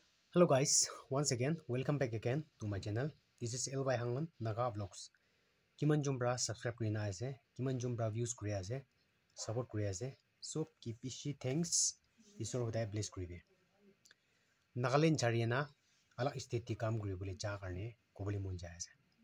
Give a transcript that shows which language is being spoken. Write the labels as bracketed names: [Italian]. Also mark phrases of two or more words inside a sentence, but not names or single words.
[English] Hello guys, once again, welcome back again to my channel. This is LY Hangan Naga Vlogs. [Naga Pidgin] Kiman jumbra subscribe kurina ase, kiman jumbra views kuri ase, support kuri ase. [English] So keep ishi thanks. [Naga Pidgin] Isor hodai bless kuribe. Nagaland chariana ala state ti kam kuri bole ja karne koboli mon ja ase.